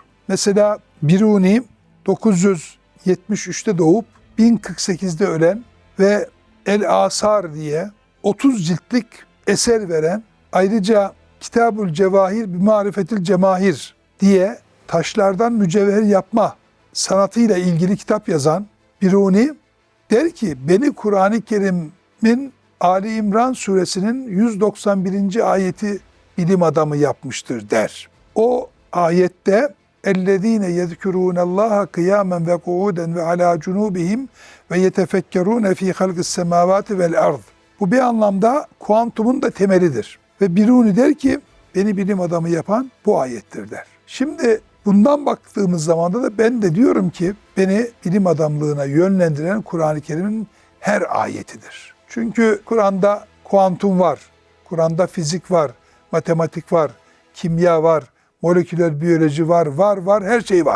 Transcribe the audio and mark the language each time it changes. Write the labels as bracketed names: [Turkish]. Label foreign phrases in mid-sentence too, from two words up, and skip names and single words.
[Turkish] Mesela Biruni 973'te doğup 1048'de ölen ve El-Asar diye 30 ciltlik eser veren, ayrıca Kitabül Cevahir bi Marifetil Cemahir diye taşlardan mücevher yapma sanatıyla ilgili kitap yazan Biruni der ki, beni Kur'an-ı Kerim'in Ali İmran suresinin 191. ayeti bilim adamı yapmıştır der. [Arabic] O ayette اَلَّذ۪ينَ يَذْكُرُونَ اللّٰهَ قِيَامًا وَقُعُودًا وَعَلَى جُنُوبِهِمْ وَيَتَفَكَّرُونَ ف۪ي خَلْقِ السَّمَاوَاتِ وَالْاَرْضِ. [Turkish] Bu bir anlamda kuantumun da temelidir. Ve Biruni der ki, beni bilim adamı yapan bu ayettir der. Şimdi bundan baktığımız zaman da ben de diyorum ki, beni bilim adamlığına yönlendiren Kur'an-ı Kerim'in her ayetidir. Çünkü Kur'an'da kuantum var, Kur'an'da fizik var, matematik var, kimya var, moleküler biyoloji var, her şey var.